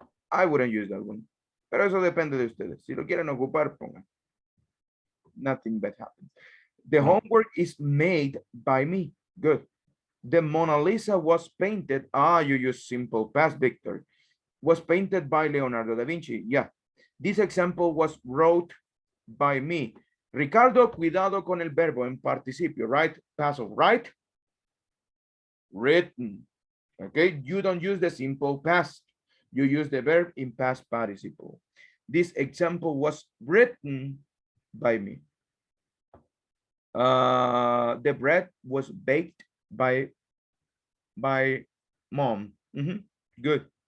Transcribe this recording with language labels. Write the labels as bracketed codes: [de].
[en] I wouldn't use that one. [es] Pero eso depende de ustedes. Si lo quieren ocupar, pongan. [en] Nothing bad happens. The homework is made by me. Good. The Mona Lisa was painted. You use simple past, Victor. Was painted by Leonardo da Vinci. Yeah. This example was wrote by me. [es] Ricardo, cuidado con el verbo en participio, right? [en] Passive, right? Written. Okay. You don't use the simple past. You use the verb in past participle. This example was written by me. The bread was baked by mom. Good.